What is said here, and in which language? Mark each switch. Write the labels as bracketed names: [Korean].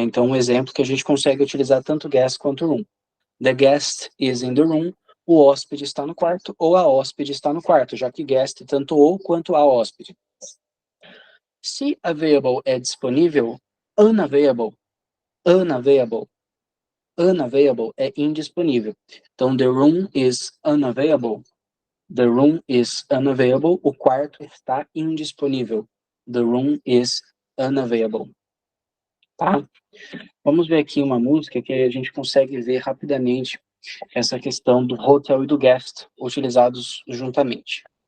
[Portuguese] Então, um exemplo que a gente consegue utilizar tanto guest quanto room. [English] The guest is in the room, [Portuguese] o hóspede está no quarto ou a hóspede está no quarto, já que guest tanto o quanto a hóspede. Se available é disponível, unavailable, unavailable. Unavailable é indisponível. Então, [English] the room is unavailable. The room is unavailable. [Portuguese] O quarto está indisponível. [English] The room is unavailable. [Portuguese] Tá? Vamos ver aqui uma música que a gente consegue ver rapidamente essa questão do hotel e do guest utilizados juntamente.